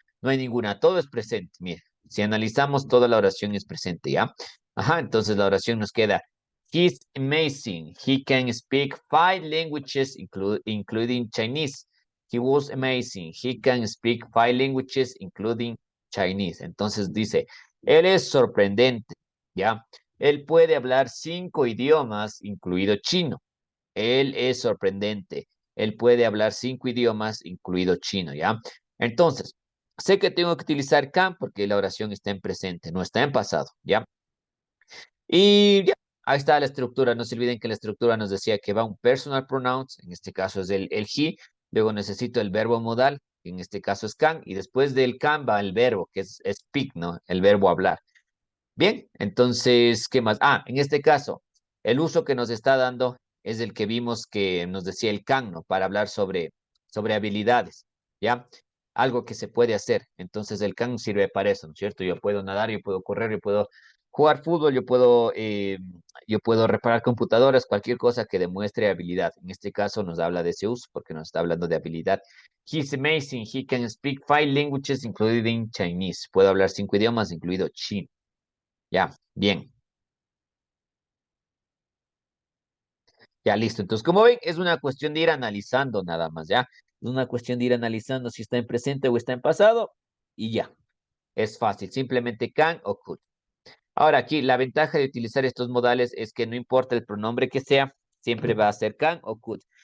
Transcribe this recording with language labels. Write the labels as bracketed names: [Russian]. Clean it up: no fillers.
[Spanish] No hay ninguna, todo es presente, mira. Si analizamos, toda la oración es presente, ¿ya? Ajá, entonces la oración nos queda. [English] He's amazing. He can speak 5 languages, including Chinese. He was amazing. He can speak 5 languages, including Chinese. [Spanish] Entonces dice, él es sorprendente, ¿ya? Él puede hablar 5 idiomas, incluido chino. Él es sorprendente. Él puede hablar 5 idiomas, incluido chino, ¿ya? Entonces, sé que tengo que utilizar can porque la oración está en presente, no está en pasado, ¿ya? Y ya, ahí está la estructura. No se olviden que la estructura nos decía que va un [English] personal pronouns, [Spanish] en este caso es el he, luego necesito el verbo modal, que en este caso es can, y después del can va el verbo, que es speak, ¿no? El verbo hablar. Bien, entonces, ¿qué más? En este caso, el uso que nos está dando es el que vimos que nos decía el can, ¿no? Para hablar sobre habilidades, ¿ya? Algo que se puede hacer. Entonces, el can sirve para eso, ¿no es cierto? Yo puedo nadar, yo puedo correr, yo puedo jugar fútbol, yo puedo reparar computadoras, cualquier cosa que demuestre habilidad. En este caso, nos habla de ese uso porque nos está hablando de habilidad. [English] He's amazing. He can speak 5 languages, including Chinese. [Spanish] Puede hablar 5 idiomas, incluido chino. Ya, bien. Ya, listo. Entonces, como ven, es una cuestión de ir analizando nada más, ¿ya? Es una cuestión de ir analizando si está en presente o está en pasado y ya. Es fácil, simplemente can o could. Ahora aquí, la ventaja de utilizar estos modales es que no importa el pronombre que sea, siempre va a ser can o could.